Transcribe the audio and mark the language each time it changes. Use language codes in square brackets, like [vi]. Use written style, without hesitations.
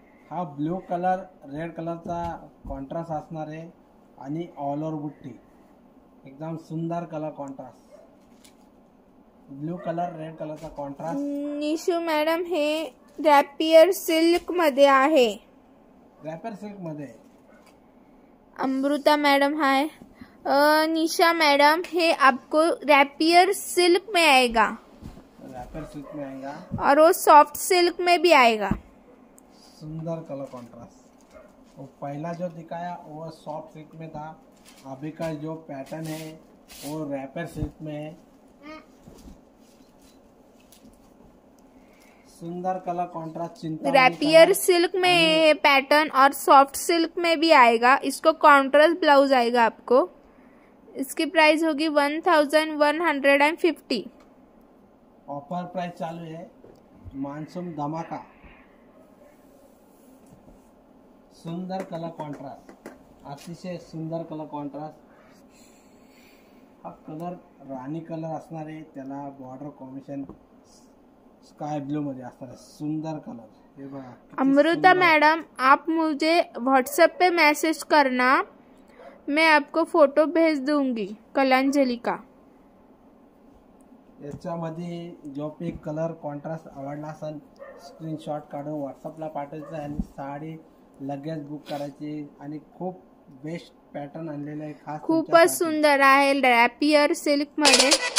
[mr] हा blue colour red कलरचा contrast असणार आहे आणि ऑल ओव्हर बुट्टी एकदम सुंदर colour contrast. Blue colour red कलरचा कॉन्ट्रास्ट. निशू मॅडम हे रॅपियर सिल्क मध्ये आहे. रॅपर सिल्क मध्ये. [hi] अमृता मैडम हाय. निशा मैडम है आपको रैपियर सिल्क में आएगा. रैपर सिल्क में आएगा और वो सॉफ्ट सिल्क में भी आएगा. सुंदर कलर कॉन्ट्रास्ट. वो पहला जो दिखाया वो सॉफ्ट सिल्क में था. अभी का जो पैटर्न है वो रैपर सिल्क में है. सुंदर कलर कॉन्ट्रास्ट. चिंता रैपियर सिल्क में पैटर्न और सॉफ्ट सिल्क में भी आएगा. इसको कॉन्ट्रास्ट ब्लाउज आएगा आपको. इसकी प्राइस होगी 1150. ऑफर प्राइस चालू है. मानसून धमाका. सुंदर कलर कॉन्ट्रास्ट. अतिशय सुंदर कलर कॉन्ट्रास्ट. [mr] हा कलर राणी कलर असणार आहे. त्याला बॉर्डर कॉम्बिनेशन स्काई ब्लू मध्ये असणार आहे. सुंदर कलर. हे बघा. [hi] अमृता मैडम आप मुझे व्हाट्सएप पे मैसेज करना. मैं आपको फोटो भेज दूंगी कलांजलि का. [mr] याच्यामध्ये जो पे कलर कॉन्ट्रास्ट आवडला असेल स्क्रीनशॉट काढून व्हॉट्सअपला पाठवायचं आणि साडी लगेच बुक करायची. आणि खूप बेस्ट पॅटर्न आणलेलं आहे खास. खूपच सुंदर आहे रॅपियर सिल्क मध्ये.